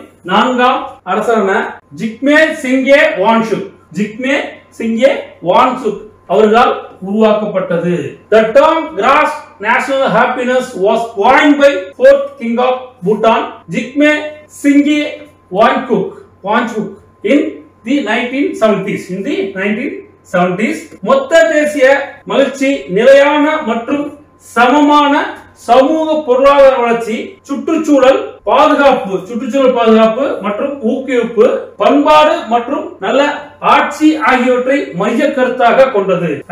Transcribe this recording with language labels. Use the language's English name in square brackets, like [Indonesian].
[Tamil] நான்காம் அரசரான ஜிக்மே சிங்கே வான்சுக், ஜிக்மே சிங்கே வான்சுக் அவர்களால் உருவாக்கப்பட்டது. [English] The term gross national happiness was coined by fourth king of Bhutan, Jigme Singye Wangchuk in the 1970s. In the 1970s, [Tamil] மொத்த தேசிய மகிழ்ச்சி, நிலையான மற்றும் சமமான சமூக பொருளாதார வளர்ச்சி, சுற்றுச்சூழல் பாதுகாப்பு மற்றும் ஊக்குவிப்பு, பண்பாடு மற்றும் நல்ல ஆட்சி ஆகியவற்றை மைய கருத்தாக கொண்டது.